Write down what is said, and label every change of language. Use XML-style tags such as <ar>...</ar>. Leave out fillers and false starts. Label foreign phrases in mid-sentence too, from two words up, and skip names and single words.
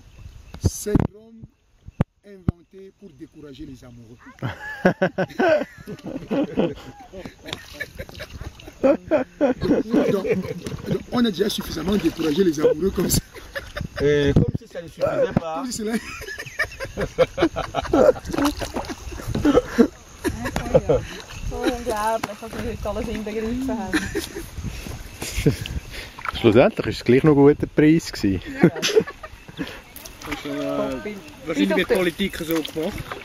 <fr>C'est l'homme inventé pour décourager les amoureux. donc, on a déjà suffisamment découragé les amoureux comme ça. Et comme si ça ne suffisait pas. Comme si cela...</fr> <de>Schlussendlich war es gleich noch ein guter Preis. Wahrscheinlich wird Politik so gemacht.</de>